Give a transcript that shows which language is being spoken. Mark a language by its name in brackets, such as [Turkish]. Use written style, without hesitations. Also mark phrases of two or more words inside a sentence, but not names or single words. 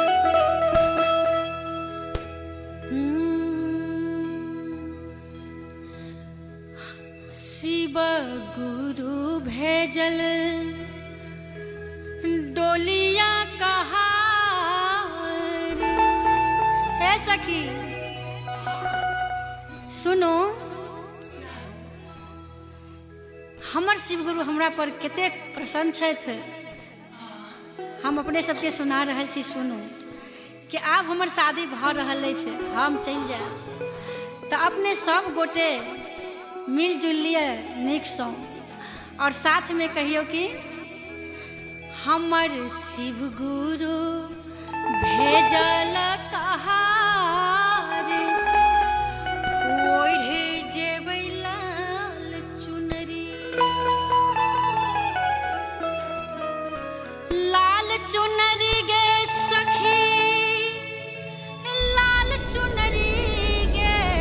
[Maithili] शिव गुरु भेजल डोलिया कहार। हे सखी सुनो, हमर शिव गुरु हमरा पर कते प्रसन्न छथि। हम अपने सबके सुना रहल छी, सुनू कि आब हमर शादी भ रहल अछि, हम चलि जाएब तो अपने सब गोटे मिलजुल लिए नीक सँ और साथ में कहियो कि हमर शिव गुरु भेजल कहार, ओढ़े जेबै लाल चुनरी, लाल चुनरी गे सखी, लाल चुनरी गे।